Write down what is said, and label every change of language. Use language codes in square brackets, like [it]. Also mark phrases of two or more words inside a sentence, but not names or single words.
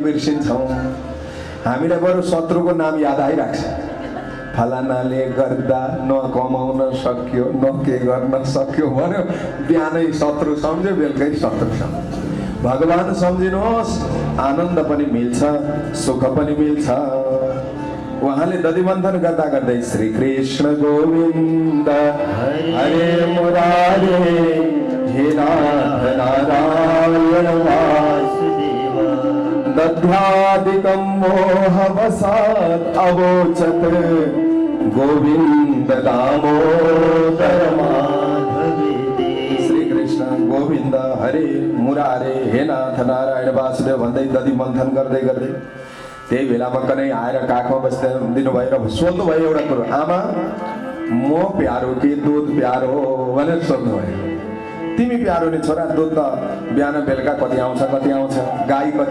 [ne] बिर्सिन्छौँ हामीलाई बरु शत्रुको नाम याद आइराख्छ फलानाले गर्दा न कमाउन सक्यो न के गर्न सक्यो भन्यो बिहानै शत्रु सम्झ्यो बेलुकै शत्रु सम्झ्यो भगवान सम्झिनुहोस् आनन्द पनि मिल्छ सुख पनि मिल्छ उहाँले दधी मन्थन गर्दा गर्दै [sa] श्री कृष्ण गोविन्द हरे मुरारे हे नाथ नारायण वासुदेव दध्यादिकं मोहवसात् अवोचत् गोविन्द दामोदर माधवेति श्री कृष्ण गोविन्द हरे मुरारे हे नाथ [ne] नारायण वासुदेव भन्दै दधी मन्थन गर्दै गर्दै त्यही बेलामा कनै आएर काखमा बसिदिनु भयो र सोध्नु भयो एउटा कुरो आमा म प्यारो कि दुध प्यारो भनेर सोध्नु भयो तिमी प्यारो नि छोरा दुध त बिहान बेलुका कति आउँछ गाई कति